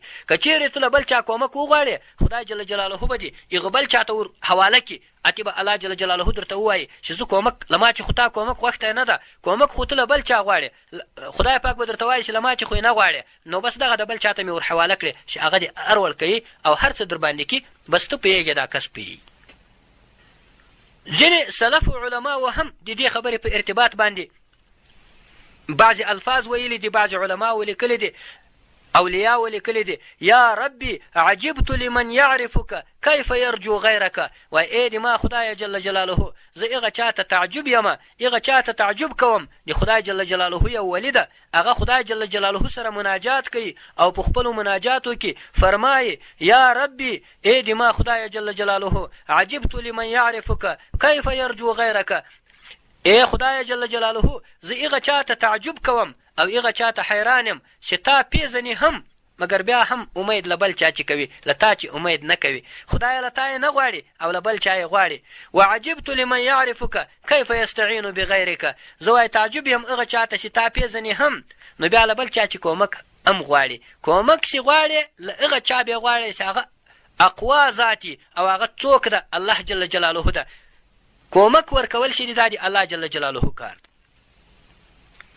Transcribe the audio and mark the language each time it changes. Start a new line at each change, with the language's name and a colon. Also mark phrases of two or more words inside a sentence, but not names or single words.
Pashto: که چیرې ته له بل چا کومک وغواړې خدای
Arabic: جل جلاله
Pashto: به دې هغه بل چا ته ور حواله کړي، اتې به
Arabic: الله جل جلاله
Pashto: درته ووایي چې زه کومک له ما چې خو تا کومک خوښته نه ده، کومک خو ته له بل چا غواړې، خدای پاک به درته وایي چې له ما چې خو یې نه غواړې، نو بس دغه د بل چا ته مې ور حواله کړې چې هغه دې ارول کوي او هر څه در باندې کړي، بس ته پوهېږې دا کس پوهېږي. ځینې سلف علماو هم د دې خبرې په ارتباط باندې بعضې الفاظ ویلي دي، بعضې علماو لیکلي دي، اولیاء ولیکلی دي:
Arabic: یا ربي عجبت لمن يعرفك كيف يرجو غيرك.
Pashto: وای ای د ما خدای
Arabic: جل جلاله،
Pashto: زه هغه چا ته تعجب یم، هغه چا ته تعجب کوم د خدای
Arabic: جل جلاله
Pashto: یو ولی ده، هغه خدای جل جلاله سره مناجات کوي او په خپلو مناجاتو کې فرمایي:
Arabic: یا ربي
Pashto: ای د ما خدای
Arabic: جل جلاله عجبت لمن يعرفك كيف يرجو غيرك.
Pashto: ای خدای
Arabic: جل جلاله،
Pashto: زه هغه چا ته تعجب کوم او هغه چا ته حیران یم چې تا پیژنې هم، مګر بیا هم امید له بل چا چې کوي، له تا چې امید نه کوي. خدای له تا یې نه غواړي او له بل چا یې غواړي. وعجبت لمن يعرفك كيف يستعين بغيرك. زه وایي تعجب یم هغه چا ته چې تا پیژنې هم، نو بیا له بل چا چې کومک هم غواړي. کومک چې غواړي له هغه چا بیا غواړي چې هغه اقوا ذاتي او هغه څوک ده؟
Arabic: الله جل جلاله
Pashto: ده. کومک ورکول چې دا د
Arabic: الله جل جلاله
Pashto: کار.